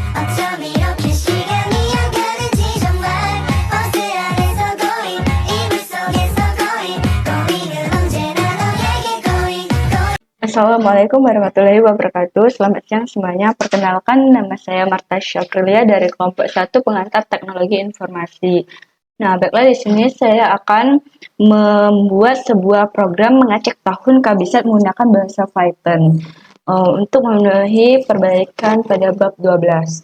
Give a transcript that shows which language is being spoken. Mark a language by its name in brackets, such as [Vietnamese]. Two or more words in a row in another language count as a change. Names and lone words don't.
[Korean] 어쩜 이렇게 시간이 안 가는지 정말 버스 안에서 고인 이불 속에서 고인은 언제나 너에게 고인. [Arabic] السلام عليكم ورحمة الله وبركاته. [Indonesian] Selamat siang semuanya. Perkenalkan, nama saya Marta Syaprilia dari kelompok 1 pengantar teknologi informasi. Nah, baiklah, di sini saya akan membuat sebuah program mengecek tahun kabisat menggunakan bahasa Python untuk memenuhi perbaikan pada bab 12.